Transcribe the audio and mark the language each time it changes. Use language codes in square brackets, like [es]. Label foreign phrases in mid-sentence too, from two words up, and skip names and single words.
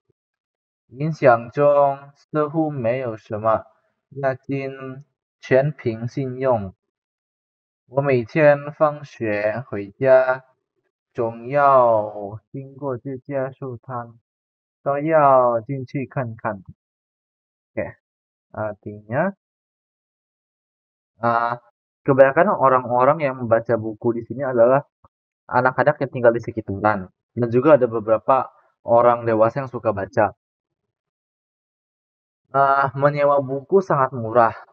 [zh] 印象中似乎没有什么押金，全凭信用。我每天放学回家总要经过这家书摊，都要进去看看。 [id] Oke, artinya kebanyakan orang-orang yang membaca buku di sini adalah anak-anak yang tinggal di sekitaran, dan juga ada beberapa orang dewasa yang suka baca. Menyewa buku sangat murah.